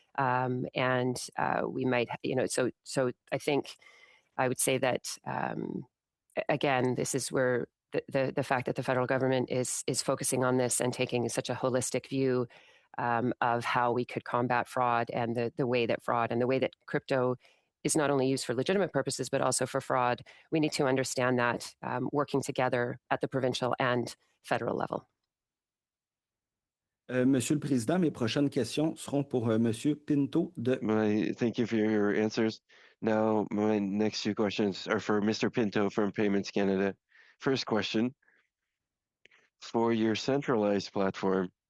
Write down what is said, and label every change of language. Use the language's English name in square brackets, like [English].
[English] And we might, so I think I would say that, again, this is where the fact that the federal government is focusing on this and taking such a holistic view of how we could combat fraud and the way that fraud and the way that crypto is not only used for legitimate purposes, but also for fraud. We need to understand that working together at the provincial and federal level. [French] Monsieur le Président, mes prochaines questions seront pour Monsieur Pinto de... [English] Thank you for your answers. Now, my next few questions are for Mr. Pinto from Payments Canada. First question, for your centralized platform,